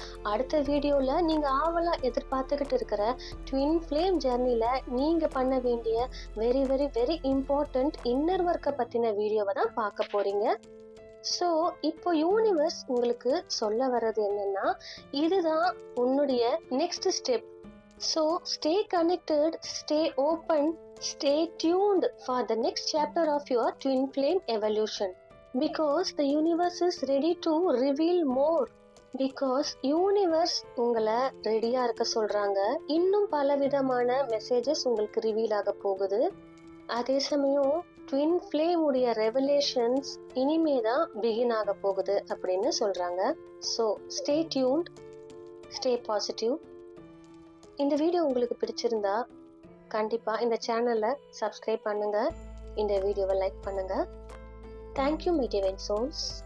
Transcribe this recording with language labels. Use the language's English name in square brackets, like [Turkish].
[Tamil] அடுத்த வீடியோல நீங்க ஆவலா எதிர்பார்த்துக்கிட்டு இருக்கிற ட்வின் ஃப்ளேம் ஜெர்னில நீங்க பண்ண வேண்டிய very very very important inner ஒர்க்கை பத்தின வீடியோவை தான் பார்க்க போறீங்க. ஸோ இப்போ யூனிவர்ஸ் உங்களுக்கு சொல்ல வர்றது என்னன்னா, இதுதான் உன்னுடைய next step. [English] So stay connected, stay open, stay tuned for the next chapter of your twin flame evolution, because the universe is ready to reveal more. [Tamil] Because universe உங்களை ரெடியா இருக்க சொல்றாங்க. இன்னும் பல விதமான மெசேஜஸ் உங்களுக்கு ரிவீல் ஆக போகுது. அதே சமயம் ட்வின் ஃப்ளேம் உடைய ரெவலேஷன்ஸ் இனிமேதான் பிகின் ஆக போகுது அப்படின்னு சொல்றாங்க. [English] So stay tuned, stay positive. [Tamil] இந்த வீடியோ உங்களுக்கு பிடிச்சிருந்தா கண்டிப்பா இந்த சேனலை சப்ஸ்கிரைப் பண்ணுங்க, இந்த வீடியோவை லைக் பண்ணுங்க. [English] Thank you my divine souls.